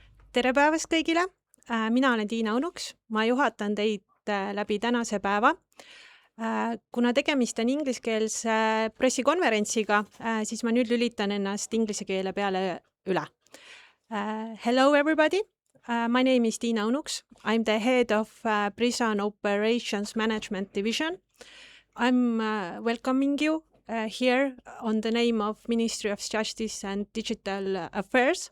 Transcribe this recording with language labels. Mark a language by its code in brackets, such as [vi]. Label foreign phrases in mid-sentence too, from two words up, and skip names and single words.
[et] Tere päevast kõigile! Mina olen Tiina Unuks, ma juhatan teid läbi tänase päeva. Kuna tegemist on ingliskeelse pressikonverentsiga, siis ma nüüd lülitan ennast inglise keele peale üle. [en] Hello everybody, my name is Tiina Unuks. I'm the head of Prison Operations Management Division. I'm welcoming you here on the name of Ministry of Justice and Digital Affairs.